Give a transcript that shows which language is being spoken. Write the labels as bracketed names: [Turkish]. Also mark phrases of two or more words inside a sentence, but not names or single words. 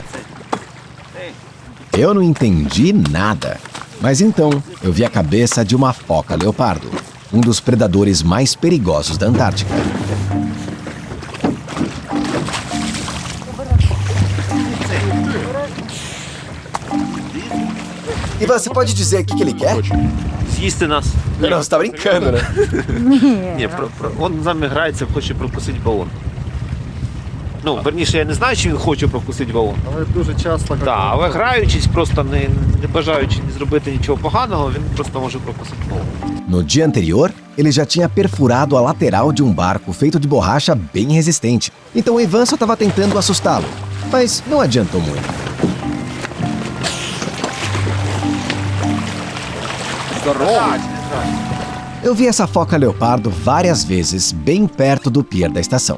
[Portuguese] Eu não entendi nada, mas então eu vi a cabeça de uma foca leopardo, um dos predadores mais perigosos da Antártica. Ivan, você pode dizer o que ele quer? [Ukrainian] З'їсти нас. [Portuguese] Não, você tá brincando, né? [Ukrainian] Ні, він з нами грається, хоче прокусити балон. Ну, верніше, я не знаю, чи він хоче прокусити балон. Але дуже часто. Так, але граючись, просто не бажаючи зробити нічого поганого, він просто може прокусити балон. [Portuguese] No dia anterior, ele já tinha perfurado a lateral de um barco feito de borracha bem resistente. Então o Ivan só estava tentando assustá-lo, mas não adiantou muito. Eu vi essa foca leopardo várias vezes bem perto do pier da estação.